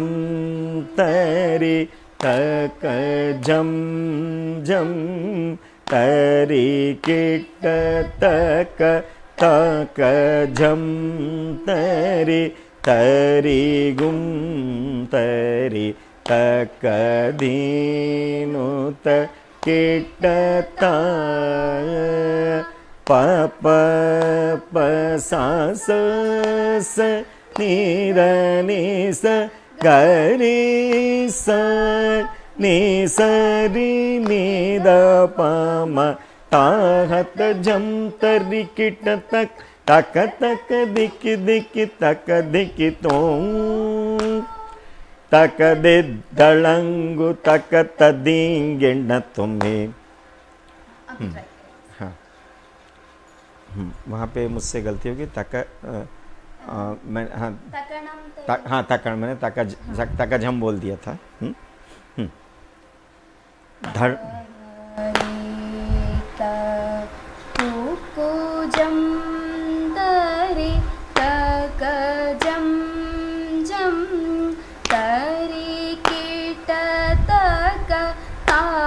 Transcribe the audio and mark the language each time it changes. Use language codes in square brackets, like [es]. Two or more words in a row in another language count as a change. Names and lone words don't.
[hi] तरे तक झम झम तरे किट तक तक झम तरे तरे गुम तरे तक दीनु त किट ता प प प सा स स नि द नि स ग रि स नि स रि नि द प म ताहत जम तरि किट तक तक तक दिक दिक तक दिक तों तक दे दळंगु तक तदिंगिण तुम्हें। हाँ वहाँ पे मुझसे गलती होगी। तक मैं हाँ हाँ तकण मैंने तक झम बोल दिया था। धड़ जम तरे तक जम जम तरे किट तक ता